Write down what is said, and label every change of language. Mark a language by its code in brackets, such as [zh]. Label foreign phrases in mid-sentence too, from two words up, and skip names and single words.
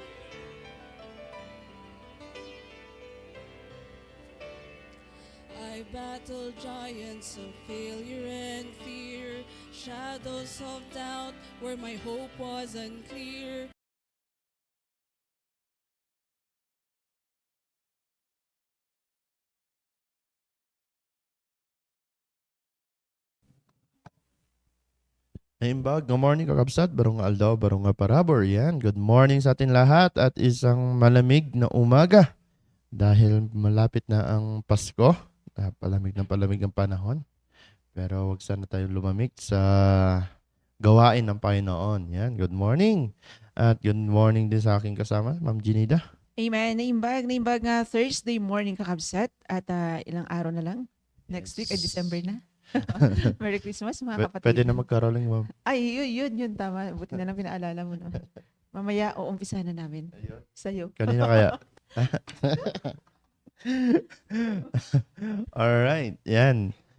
[en] I battled giants of failure and fear, shadows of doubt where my hope was unclear. [ilo] Naimbag, [en] good morning [ilo] kakabsat, barong aldaw, barong nga parabor. [tl] Yan, [en] good morning [tl] sa atin lahat at isang malamig na umaga. Dahil malapit na ang Pasko, palamig ang panahon. Pero wag sana tayo lumamig sa gawain ng Panginoon. [en] Yan, good morning. [tl] At [en] good morning [tl] din sa aking kasama, Ma'am Ginida. [ilo] Amen. Naimbag nga [en] Thursday morning [ilo] kakabsat [tl] at ilang araw na lang. [en] Next week [tl] ay December na. [en] Merry Christmas [tl] mga kapatid. Pwede na magkaroling, Ma'am. Ay, yun, tama. Buti na lang pinaalala mo. No? Mamaya, uumpisa na namin. Sa'yo. Kanina kaya? Alright, yan.